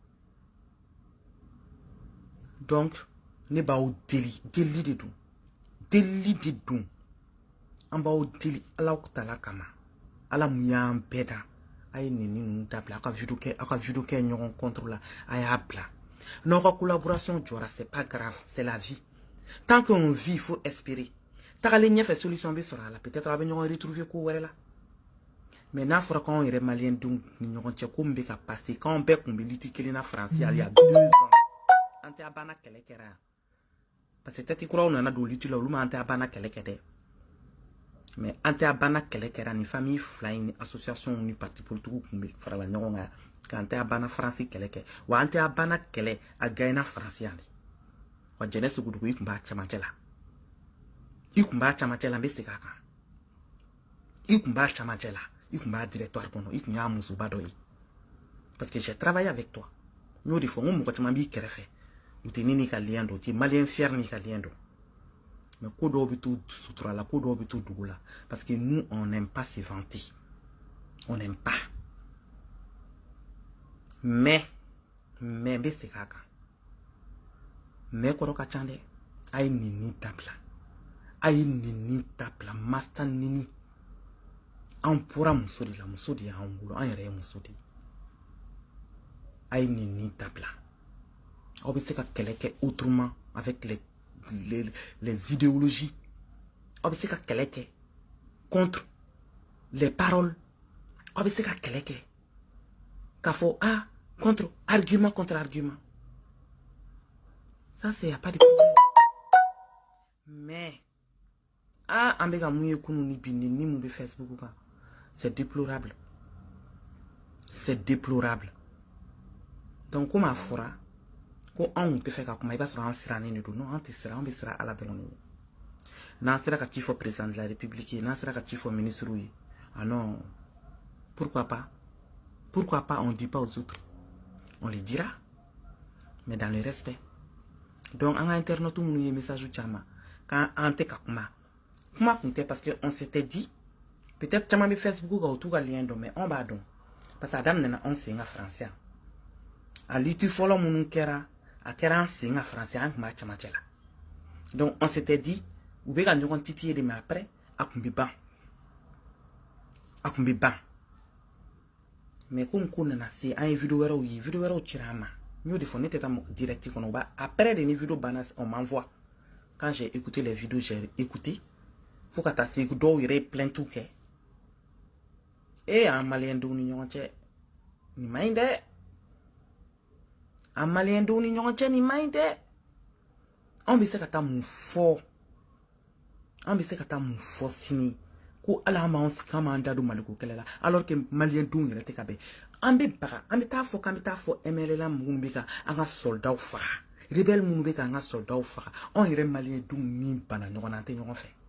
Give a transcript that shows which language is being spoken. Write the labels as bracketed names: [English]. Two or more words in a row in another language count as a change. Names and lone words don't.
[Bambara] donc ne b'aw deli deli de don deli de don an b'aw deli Ala tala kama Ala mun y'an bɛɛ da a ye nin ninnu dabila aw ka vidéo kɛ ɲɔgɔn contre la a y'a bila n'aw ka collaboration jɔra [French] c'est pas grave c'est la vie tant qu'on vit il faut espérer [Bambara] tagalen ɲɛfɛ solution bɛ sɔrɔ a la peut-être a bɛ ɲɔgɔn retrouver ko wɛrɛ la mais n'a fɔra k'anw yɛrɛ maliyɛn denw ni ɲɔgɔn cɛ ko min bɛ ka passer k'anw bɛɛ kun bɛ liti kelen na France [French] il y a 2 ans [Bambara] an tɛ a banna kɛlɛ kɛra yan parce que tɛti kuraw nana don liti la olu ma an tɛ a banna kɛlɛ kɛ dɛ mais an tɛ a banna kɛlɛ kɛra ni famille fila in ni association ni parti politique kun bɛ farala ɲɔgɔn kan k'an tɛ a banna France kɛlɛ kɛ wa an tɛ a banna kɛlɛ a gagnera France yan de wa jɛnɛ sugudugu i kun b'a cɛmancɛ la i kun b'a cɛmancɛ la n bɛ segin a kan i kun b'a cɛmancɛ la i kun b'a directoire kɔnɔ i kun y'a musoba dɔ ye [French] parce que j'ai travaillé avec toi [Bambara] n y'o de fɔ n ko mɔgɔ caman b'i kɛrɛfɛ u tɛ ni n'i ka lien dɔn u tɛ maliyɛn fier n'i ka lien dɔn mais ko dɔw bɛ to sutura la ko dɔw bɛ to dugu la [French] parce que nous on n'aime pas [Bambara] se vanter on n'aime pas mais n bɛ segin a kan mais kɔrɔ ka ca dɛ a ye nin dabila a ye nin dabila masa nini an bɔra muso de la muso de y'an wolo an yɛrɛ ye muso de ye a ye nin dabila aw bɛ se ka kɛlɛ kɛ [French] autrement avec les idéologies [Bambara] aw bɛ se ka kɛlɛ kɛ [French] contre les paroles [Bambara] aw bɛ se ka kɛlɛ kɛ k'a fɔ [French] contre argument ça c'est y a pas de problème mais [Bambara] an bɛ ka mun ye kunun ni bi ni mun bɛ Facebook kan [French] c'est déplorable donc comme [Bambara] a fɔra ko anw tɛ fɛ ka kuma i b'a sɔrɔ an sirannen de don non an tɛ siran an bɛ siran Ala dɔrɔn de ɲɛ n'an sera ka ci fɔ [French] président de la République [Bambara] ye n'an sera ka ci fɔ ministre ye [French] ah non pourquoi pas on dit pas aux autres on les dira mais dans le respect donc [Bambara] an ka internaute minnu ye message caman k'an tɛ ka kuma kun tɛ [French] parce que on s'était dit peut-être [Bambara] caman bɛ Facebook kan u t'u ka lien dɔn mais on b'a dɔn parce que a daminɛna anw sen ka France yan a liti fɔlɔ minnu kɛra a kɛra an sen ka France an kun b'a cɛmancɛ la [French] donc on s'était dit [Bambara] u bɛ ka ɲɔgɔn titiller de [French] mais après [Bambara] a kun bɛ ban [French] mais comme [Bambara] ko nana se an ye vidéo wɛrɛw ye vidéo wɛrɛw cira an ma n y'o de fɔ ne tɛ taa direct kɔnɔ u b'a après de ni vidéo banna [French] on m'envoie quand j'ai écouté [Bambara] les vidéos j'ai écouté fo ka taa se dɔw yɛrɛ ye plainte kɛ an maliyɛn denw ni ɲɔgɔn cɛ nin ma ɲi dɛ an maliyɛn denw ni ɲɔgɔn cɛ nin ma ɲi dɛ anw bɛ se ka taa mun fɔ sini ko ala k'an m'an da don Maliko kɛlɛ la alors que maliyɛn denw yɛrɛ tɛ ka bɛn an bɛ baga an bɛ taa fɔ k'an bɛ taa fɔ MLA minnu bɛ ka an ka soldaw faga rebelle minnu bɛ ka an ka soldaw faga anw yɛrɛ maliyɛn denw min bana ɲɔgɔn na an tɛ ɲɔgɔn fɛ